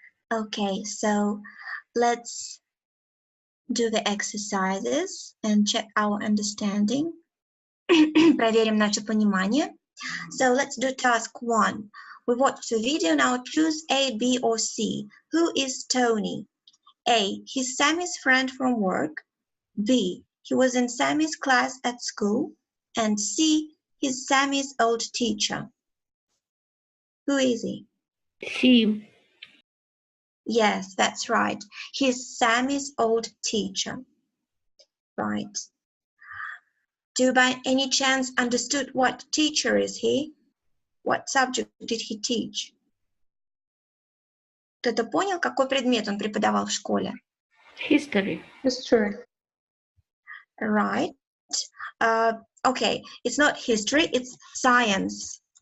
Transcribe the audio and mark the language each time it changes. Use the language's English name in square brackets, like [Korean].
[English] Okay, so let's do the exercises and check our understanding. [Russian] Проверим наше понимание. [English] So let's do task 1. We watched the video, now choose A, B, or C. Who is Tony? A, he's Sammy's friend from work. B, he was in Sammy's class at school. And C, he's Sammy's old teacher. Who is he? C. Yes, that's right. He's Sammy's old teacher. Right. Do you by any chance understood what teacher is he? What subject did he teach? [Russian] Кто-то понял, какой предмет он преподавал в школе? [English] History. History. Right. Okay, it's not history, it's science.